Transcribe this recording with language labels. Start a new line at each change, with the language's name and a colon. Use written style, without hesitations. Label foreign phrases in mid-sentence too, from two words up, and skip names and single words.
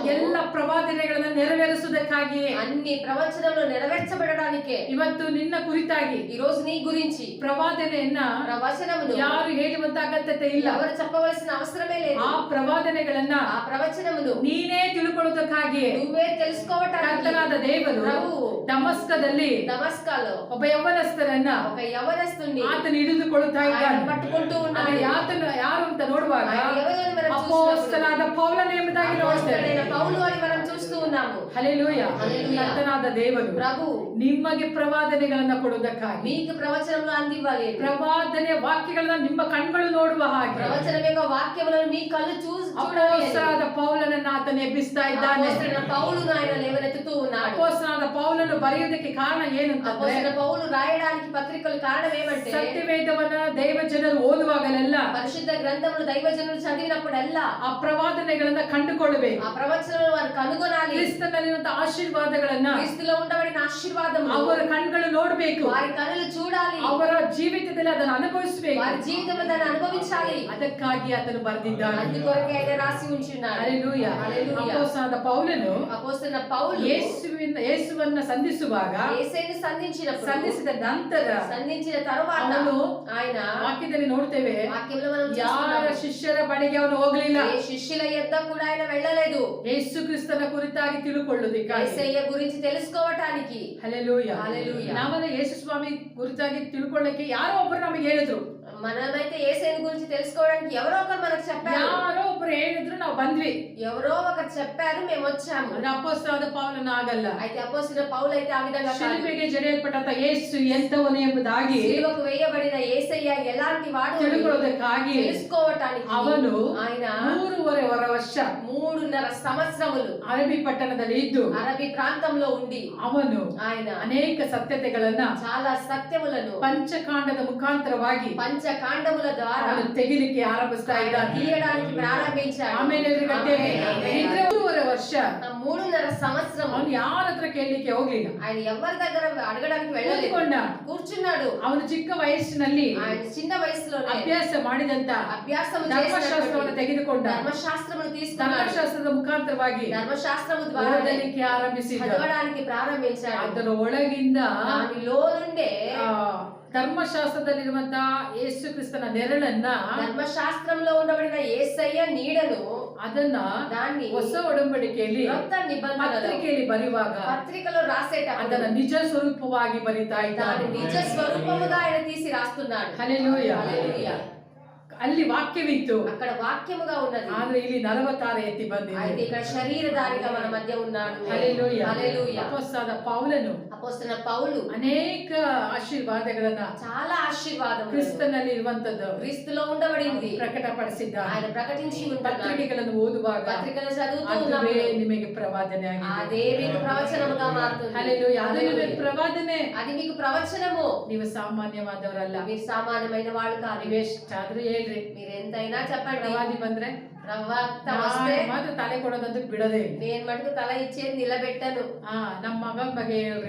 Kannada: ಎಲ್ಲ ಪ್ರವಾದನೆಗಳನ್ನ ನೆರವೇರಿಸುವುದಕ್ಕಾಗಿಯೇ.
Telugu: అన్ని ప్రవచనములు నెరవేర్చబడడానికే.
Kannada: ಇವತ್ತು ನಿನ್ನ ಕುರಿತಾಗಿ
Telugu: ఈ రోజు నీ గురించి
Kannada: ಪ್ರವಾದನೆಯನ್ನ
Telugu: ప్రవచనములు
Kannada: ಯಾರು ಹೇಳುವಂತ ಅಗತ್ಯತೆ ಇಲ್ಲ.
Telugu: ఎవరు చెప్పవలసిన అవసరమే లేదు.
Kannada: ಆ ಪ್ರವಾದನೆಗಳನ್ನ
Telugu: ఆ ప్రవచనములు
Kannada: ನೀನೇ ತಿಳ್ಕೊಳ್ಳೋದಕ್ಕಾಗಿಯೇ
Telugu: నువ్వే తెలుసుకోవటానికి
Kannada: ಕರ್ತನಾದ ದೇವರು
Telugu: ప్రభువు
Kannada: ದಮಸ್ಕದಲ್ಲಿ
Telugu: దమస్కాలో
Kannada: ಒಬ್ಬ ಯೌವನಸ್ಥರನ್ನ
Telugu: ఒక యవనస్తుని
Kannada: ಆತನ ಹಿಡಿದುಕೊಳ್ಳುತ್ತಾ
Telugu: ఆయన
Kannada: ಇದ್ದಾನೆ.
Telugu: పట్టుకుంటూ
Kannada: ಆಗ
Telugu: ఉన్నాడు.
Kannada: ಯಾರು ಅಂತ ನೋಡುವಾಗ
Telugu: ఆయన ఎవరని మనం
Kannada: ಅಪೊಸ್ತಲನಾದ ಪೌಲನು ಎಂಬುದಾಗಿ ನೋಡ್ತೇವೆ.
Telugu: అపోస్తలుడైన పౌలు అని మనం చూస్తూ ఉన్నాము.
Kannada: ಹಲ್ಲೆಲೂಯಾ. ಹಲ್ಲೆಲೂಯಾ. ಕರ್ತನಾದ ದೇವರು
Telugu: ప్రభు
Kannada: ನಿಮಗೆ ಪ್ರವಾದನೆಗಳನ್ನ ಕೊಡುವುದಕ್ಕಾಗಿ,
Telugu: మీకు ప్రవచనములు అందివ్వాలి.
Kannada: ಪ್ರವಾದನೆ ವಾಕ್ಯಗಳನ್ನ ನಿಮ್ಮ ಕಣ್ಗಳು ನೋಡುವ ಹಾಗೆ
Telugu: ప్రవచనం యొక్క వాక్యములను మీ కళ్ళు చూడాలి.
Kannada: ಅಪೊಸ್ತಲನಾದ ಪೌಲನನ್ನ ಆತನು ಎಬ್ಬಿಸ್ತಾ ಇದ್ದಾನೆ.
Telugu: అపోస్తలుడైన పౌలును ఆయన లేవనెత్తుతూ ఉన్నాడు.
Kannada: ಅಪೊಸ್ತಲನಾದ ಪೌಲನು ಬರೆಯುವುದಕ್ಕೆ ಕಾರಣ ಏನು ಅಂತಂದ್ರೆ,
Telugu: అపోస్తలుడైన పౌలు రాయడానికి పత్రికలు కారణం ఏమంటే,
Kannada: ಸತ್ಯವೇದವನ್ನ ದೈವ ಜನರು ಓದುವಾಗಲೆಲ್ಲ
Telugu: పరిశుద్ధ గ్రంథములు దైవజనులు చదివినప్పుడల్లా
Kannada: ಆ ಪ್ರವಾದನೆಗಳನ್ನ ಕಂಡುಕೊಳ್ಳಬೇಕು.
Telugu: ఆ ప్రవచనాలను వారు కనుగొనాలి.
Kannada: ಕ್ರಿಸ್ತನಲ್ಲಿರುವಂತಹ ಆಶೀರ್ವಾದಗಳನ್ನ
Telugu: క్రీస్తులో ఉండబడిన ఆశీర్వాదము
Kannada: ಅವರ ಕಣ್ಗಳು ನೋಡಬೇಕು.
Telugu: వారి కనులు చూడాలి.
Kannada: ಅವರ ಜೀವಿತದಲ್ಲಿ ಅದನ್ನು ಅನುಭವಿಸಬೇಕು.
Telugu: వారి జీవితంలో దాన్ని అనుభవించాలి.
Kannada: ಅದಕ್ಕಾಗಿ ಆತನು ಬರೆದಿದ್ದಾನೆ.
Telugu: అందుకొరకే ఆయన రాసి ఉంచున్నాడు.
Kannada: ಹಲ್ಲೆಲೂಯಾ.
Telugu: హల్లెలూయా.
Kannada: ಅಪೊಸ್ತಲನಾದ ಪೌಲನು
Telugu: అపోస్తలుడైన పౌలు
Kannada: ಯೇಸುವನ್ನ ಸಂಧಿಸುವಾಗ,
Telugu: యేసుని
Kannada: ಸಂಧಿಸಿದ ನಂತರ
Telugu: సంధించిన తరువాత
Kannada: ಅವನು
Telugu: ఆయన
Kannada: ವಾಕ್ಯದಲ್ಲಿ ನೋಡ್ತೇವೆ,
Telugu: వాక్యంలో మనం
Kannada: ಯಾರ
Telugu: చూస్తున్నాము,
Kannada: ಶಿಷ್ಯರ ಬಳಿಗೆ ಅವನು ಹೋಗ್ಲಿಲ್ಲ.
Telugu: ఏ శిష్యుల యొద్ద కూడా ఆయన వెళ్ళలేదు.
Kannada: ಯೇಸು ಕ್ರಿಸ್ತನ ಕುರಿತಾಗಿ ತಿಳುಕೊಳ್ಳುವುದಕ್ಕಾಗಿ.
Telugu: యేసయ్య గురించి తెలుసుకోవటానికి.
Kannada: ಹಲ್ಲೆಲೂಯಾ.
Telugu: హల్లెలూయా.
Kannada: ನಾವೆಲ್ಲ ಯೇಸು ಸ್ವಾಮಿ ಕುರಿತಾಗಿ ತಿಳ್ಕೊಳ್ಳಕ್ಕೆ ಯಾರೋ ಒಬ್ಬರು ನಮಗೆ ಹೇಳಿದ್ರು.
Telugu: మనమైతే యేసయ్య గురించి తెలుసుకోవడానికి ఎవరో ఒకరు మనకు చెప్పారు.
Kannada: ಯಾರೋ ಒಬ್ಬರು ಹೇಳಿದ್ರು, ನಾವು ಬಂದ್ವಿ.
Telugu: ఎవరో ఒకరు చెప్పారు, మేము వచ్చాము.
Kannada: ಅದು ಅಪೊಸ್ತಲನಾದ ಪೌಲನ ಆಗಲ್ಲ.
Telugu: అయితే అపోస్తలుడైన పౌలు అయితే ఆ విధంగా కాదు.
Kannada: ಶಿಲುಬೆಗೆ ಜಡಿಯಲ್ಪಟ್ಟಂತ ಯೇಸು ಎಂತವನು ಎಂಬುದಾಗಿ
Telugu: సిలువకు వేయబడిన యేసయ్య ఎలాంటి వాడు అని
Kannada: ತಿಳ್ಕೊಳ್ಳೋದಕ್ಕಾಗಿ
Telugu: తెలుసుకోవటానికి
Kannada: ಅವನು
Telugu: ఆయన
Kannada: 3.5 ವರ್ಷ
Telugu: 3.5 సంవత్సరములు
Kannada: ಅರಬಿ ಪಟ್ಟಣದಲ್ಲಿ ಇದ್ದು
Telugu: అరబీ ప్రాంతంలో ఉండి
Kannada: ಅವನು
Telugu: ఆయన
Kannada: ಅನೇಕ ಸತ್ಯತೆಗಳನ್ನ
Telugu: చాలా సత్యములను
Kannada: ಪಂಚಕಾಂಡದ ಮುಖಾಂತರವಾಗಿ
Telugu: పంచకాండముల ద్వారా
Kannada: ಅವನು ತೆಗಿಲಿಕ್ಕೆ ಆರಂಭಿಸ್ತಾ ಇದ್ದಾನೆ.
Telugu: తీయడానికి ప్రారంభించాడు.
Kannada: ಆಮೇಲೆ ಎದುರುಗಟ್ಟೆ ಆಮೆನ್. 3.5 ವರ್ಷ
Telugu: 3.5 సంవత్సరం
Kannada: ಅವನು ಯಾರ ಹತ್ರ ಕೇಳಲಿಕ್ಕೆ ಹೋಗ್ಲಿಲ್ಲ.
Telugu: ఆయన ఎవరి దగ్గర అడగడానికి వెళ్ళలేదు.
Kannada: ಕೂತ್ಕೊಂಡ.
Telugu: కూర్చున్నాడు.
Kannada: ಅವನು ಚಿಕ್ಕ ವಯಸ್ಸಿನಲ್ಲಿ
Telugu: ఆయన చిన్న వయసులోనే
Kannada: ಅಭ್ಯಾಸ ಮಾಡಿದಂತ
Telugu: అభ్యాసం
Kannada: ಧರ್ಮಶಾಸ್ತ್ರವನ್ನು ತೆಗೆದುಕೊಂಡ.
Telugu: ధర్మశాస్త్రమును తీసుకున్నాడు.
Kannada: ಧರ್ಮಶಾಸ್ತ್ರದ ಮುಖಾಂತರವಾಗಿ
Telugu: ధర్మశాస్త్రము ద్వారా
Kannada: ಓದಲಿಕ್ಕೆ ಆರಂಭಿಸಿದ.
Telugu: చదవడానికి ప్రారంభించాడు.
Kannada: ಅದರ ಒಳಗಿಂದ
Telugu: దానిలో నుండే
Kannada: ಧರ್ಮಶಾಸ್ತ್ರದಲ್ಲಿರುವಂತಹ ಯೇಸು ಕ್ರಿಸ್ತನ ನೆರಳನ್ನ,
Telugu: ధర్మశాస్త్రంలో ఉండబడిన యేసయ్య నీడను
Kannada: ಅದನ್ನ
Telugu: దాన్ని
Kannada: ಹೊಸ ಒಡಂಬಡಿಕೆಯಲ್ಲಿ
Telugu: క్రొత్త నిబంధనలో
Kannada: ಪತ್ರಿಕೆಯಲ್ಲಿ ಬರೆಯುವಾಗ
Telugu: పత్రికలో రాసేటప్పుడు
Kannada: ಅದನ್ನ నిಜ ಸ್ವರೂಪವಾಗಿ ಬರಿತಾ
Telugu: దాని
Kannada: ಇದ್ದಾನೆ.
Telugu: నిజ స్వరూపముగా ఆయన తీసి రాస్తున్నాడు.
Kannada: ಹಲ್ಲೆಲೂಯಾ.
Telugu: హల్లెలూయా.
Kannada: ಅಲ್ಲಿ ವಾಕ್ಯವಿತ್ತು,
Telugu: అక్కడ వాక్యముగా ఉన్నది.
Kannada: ಆದ್ರೆ ಇಲ್ಲಿ 46 ಎತ್ತಿ ಬಂದಿದೆ.
Telugu: అయితే ఇక్కడ శరీరధారిగా మన మధ్య ఉన్నాడు.
Kannada: ಹಲ್ಲೆಲೂಯಾ.
Telugu: హల్లెలూయా.
Kannada: ಅಪೊಸ್ತಲನಾದ ಪೌಲನು
Telugu: అపోస్తలుడైన పౌలు
Kannada: ಅನೇಕ ಆಶೀರ್ವಾದಗಳನ್ನ
Telugu: చాలా ఆశీర్వాదములు
Kannada: ಕ್ರಿಸ್ತನಲ್ಲಿ ಇರುವಂತದ್ದು
Telugu: క్రీస్తులో ఉండబడింది
Kannada: ಪ್ರಕಟಪಡಿಸಿದ್ದಾನೆ.
Telugu: ఆయన ప్రకటించి ఉంటున్నాడు.
Kannada: ಪತ್ರಿಕೆಗಳನ್ನು ಓದುವಾಗ
Telugu: పత్రికలు చదువుతూ
Kannada: ಅದುವೇ
Telugu: ఉన్నప్పుడు
Kannada: ನಿಮಗೆ ಪ್ರವಾದನೆ ಆಗಿದೆ.
Telugu: అదే మీకు ప్రవచనముగా మారుతుంది.
Kannada: ಹಲ್ಲೆಲೂಯಾ. ಅದು ನಿಮಗೆ
Telugu: హల్లెలూయా.
Kannada: ಪ್ರವಾದನೆ.
Telugu: అది మీకు ప్రవచనము.
Kannada: ನೀವು ಸಾಮಾನ್ಯವಾದವರಲ್ಲ.
Telugu: మీరు సామాన్యమైన వాళ్ళు కాదు.
Kannada: ನೀವೆಷ್ಟಾದ್ರೂ ಹೇಳ್ರಿ,
Telugu: మీరు ఎంతైనా చెప్పండి.
Kannada: ಪ್ರವಾದಿ ಬಂದ್ರೆ
Telugu: ప్రవక్త వస్తే
Kannada: ಮಾತ್ರ ತಲೆ ಕೊಡೋದಂತೂ ಬಿಡೋದೇ ಇಲ್ಲ.
Telugu: నేను మటుకు తల ఇచ్చేది నిలబెట్టను.
Kannada: ನಮ್ಮ ಮಗನ ಬಗ್ಗೆ ಹೇಳ್ರಿ,